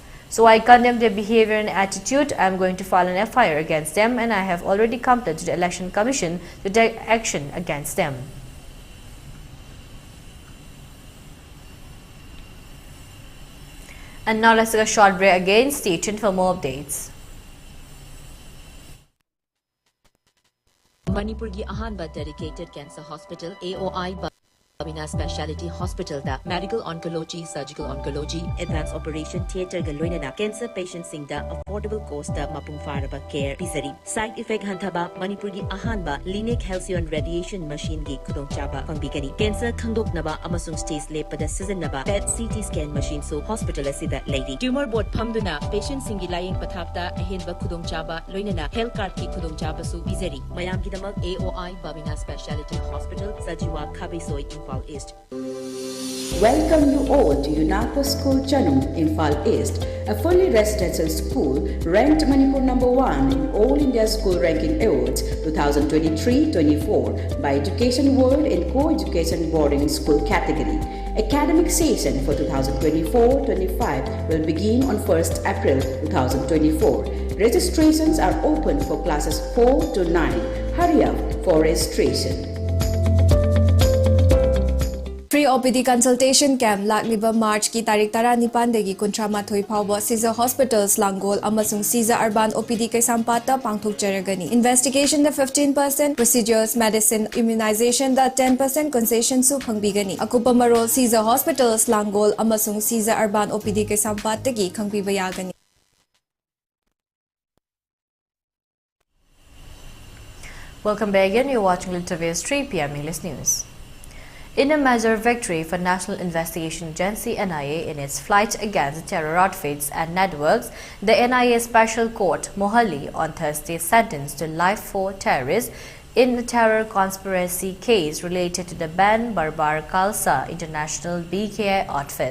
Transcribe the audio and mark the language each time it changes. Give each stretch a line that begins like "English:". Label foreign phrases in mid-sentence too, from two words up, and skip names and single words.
English: So I condemn their behavior and attitude. I am going to file an FIR against them, and I have already complained to the Election Commission to take action against them." And now let's take a short break again. Stay tuned for more updates.
Manipuri: Manipur ki ahanba
English: dedicated cancer hospital
Manipuri: AOI Babina Specialty Hospital da
English: medical oncology, surgical oncology, advanced operation theater
Manipuri: ga loinana
English: cancer patients
Manipuri: sing da
English: affordable cost
Manipuri: da mapung faraba care pisari. Side effect hantaba Manipur gi ahanba linear halcyon
English: radiation machine
Manipuri: gi kudong chaba pangbigani. Cancer khangdoknaba amasung stage lepada sizinaba
English: PET CT scan machine
Manipuri: so hospital asida lady.
English: Tumor board
Manipuri: phamduna patient singi laying pathapta ahenba kudong chaba loinana
English: health card
Manipuri: ki kudong chaba su pisari. Mayam gi damak AOI Babina Specialty Hospital Sajiwa Khabisoi East.
English: Welcome you all to UNAPO School Chanum, Imphal East, a fully residential school ranked Manipur #1 in All India School Ranking Awards 2023-24 by Education World in Co-Education Boarding School category. Academic session for 2024-25 will begin on 1st April 2024. Registrations are open for classes 4 to 9. Hurry up for registration. Free OPD consultation camp
Manipuri: lakliba March ki tarik 19 dagi 38 phawba Caesar Hospitals Langol amasung Caesar Urban OPD Kaisampata pangthokjaragani. Investigation da 15%,
English: procedures, medicine, immunization
Manipuri: da 10% concession su phangbigani. Akupa marol Caesar Hospitals Langol amasung Caesar Urban OPD Kaisampata gi khangbiba yagani.
English: Welcome back again. You're watching ELITETV's 3 p.m. English News. in a major victory for National Investigation Agency (NIA) in its fight against terror outfits and networks, the NIA Special Court Mohali on Thursday sentenced to life 4 terrorists in a terror conspiracy case related to the Ban Barbar Khalsa International (BKI) outfit.